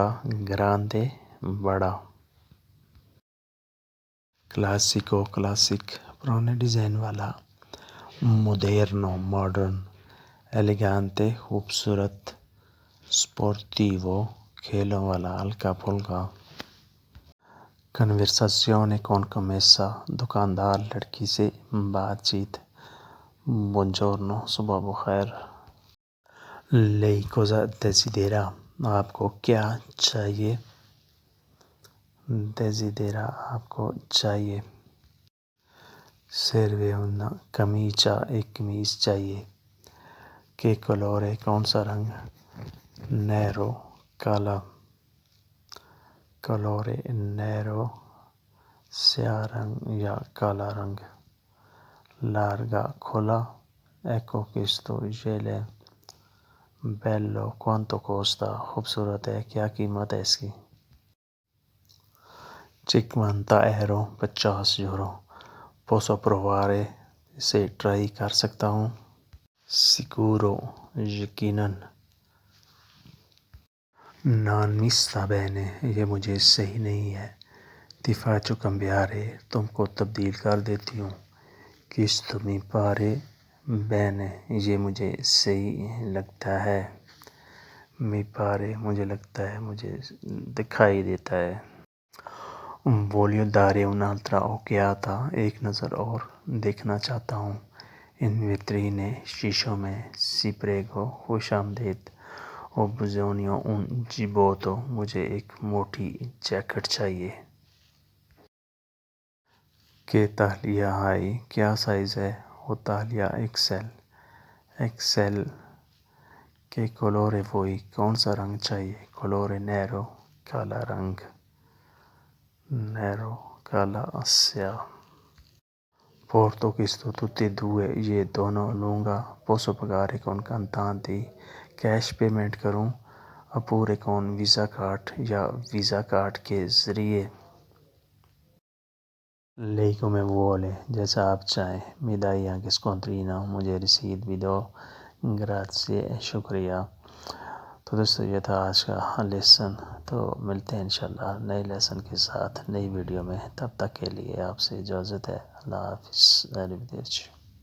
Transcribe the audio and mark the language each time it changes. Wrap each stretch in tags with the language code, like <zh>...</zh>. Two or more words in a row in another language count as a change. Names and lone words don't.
<ur>grande، بڑا۔ classico، کلاسک، پرانے ڈیزائن والا۔ moderno، ماڈرن۔ elegante، خوبصورت۔ sportivo، کھیلوں والا، ہلکا پھلکا۔</ur> <it>conversazione con commessa،</it> <ur>دکاندار لڑکی سے بات چیت۔</ur> <it>buongiorno،</it> <ur>صبح بخیر۔</ur> <it>lei cosa desidera،</it> <ur>آپ کو کیا چاہیے۔ desidera، آپ کو چاہیے۔</ur> <it>serve una camicia،</it> <ur>ایک قمیص چاہیے۔</ur> <it>che colore،</it> <ur>کون سا رنگ۔ nero، کالا۔</ur> <it>colore nero،</it> <ur>سیاہ رنگ یا کالا رنگ.</ur> <it>larga cola, ecco questo gele bello, quanto costa,</it> <ur>خوبصورت ہے, کیا قیمت ہے اس کی.</ur> <it>50 euro, 50 euro. posso provare,</it> <ur>اسے ٹرائی کر سکتا ہوں.</ur> <it>sicuro, یقیناً. non mi sta bene,</it> <ur>یہ مجھے صحیح نہیں ہے.</ur> <it>ti faccio cambiare,</it> <ur>تم کو تبدیل کر دیتی ہوں.</ur> <it>questo mi pare bene,</it> <ur>یہ مجھے صحیح لگتا ہے.</ur> <it>mi pare,</it> <ur>مجھے لگتا ہے, مجھے دکھائی دیتا ہے.</ur> <it>voglio dare un'altra occhiata,</it> <ur>ایک نظر اور دیکھنا چاہتا ہوں.</ur> <it>in vetrine,</it> <ur>شیشوں میں.</ur> <it>si prego,</it> <ur>خوش آمدید.</ur> <it>ho bisogno un giubbotto,</it> <ur>مجھے ایک موٹی جیکٹ چاہیے.</ur> <it>che taglia hai,</it> <ur>کیا سائز ہے.</ur> <it>ho taglia XL. XL. کہ colore vuoi,</it> <ur>کون سا رنگ چاہیے.</ur> <it>colore nero,</it> <ur>کالا رنگ. nero, کالا سیاہ.</ur> <it>porto questo tutti e due,</it> <ur>یہ دونوں لوں گا.</ur> <it>posso pagare con contanti,</it> <ur>کیش پیمنٹ کروں.</ur> <it>oppure con visa card,</it> <ur>یا ویزا کارڈ کے ذریعے.</ur> <it>lei come vuole,</it> <ur>جیسا آپ چاہیں.</ur> <it>mi dai anche scontrino,</it> <ur>مجھے رسید بھی دو. grazie, شکریہ. تو دوستو یہ تھا آج کا لیسن. تو ملتے ہیں انشاءاللہ نئے لیسن کے ساتھ نئی ویڈیو میں. تب تک کے لیے آپ سے اجازت ہے. اللہ حافظ.</ur>